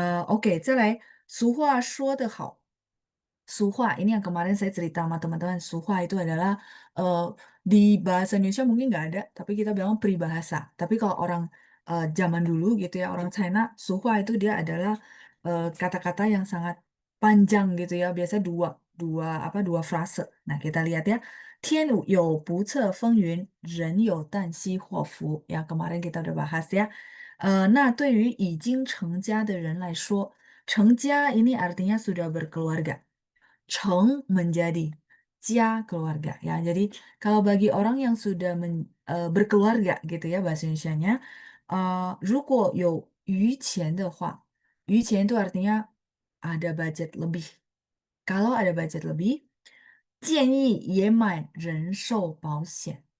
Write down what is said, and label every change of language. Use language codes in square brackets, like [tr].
[id] OK， [zh] 再来，俗话说得好。 [id] Suhwa, ini yang kemarin saya cerita sama teman-teman. Suhwa itu adalah di bahasa Indonesia mungkin nggak ada, tapi kita bilang peribahasa. Tapi kalau orang zaman dulu gitu ya, orang China, Suhwa itu dia adalah kata-kata yang sangat panjang gitu ya. Biasanya dua, dua frase. Nah, kita lihat ya. [zh] 天有不测风云，人有旦夕祸福。 [id] Ya, kemarin kita udah bahas ya. [zh] 那对于已经成家的人来说， [id] 成家 ini artinya sudah berkeluarga. Cheng menjadi jia keluarga ya. Jadi kalau bagi orang yang sudah berkeluarga gitu ya bahasa Indonesianya, [zh] 如果有余钱的话， [id] 余钱 itu artinya ada budget lebih. Kalau ada budget lebih, [zh] 建议也买人寿保险.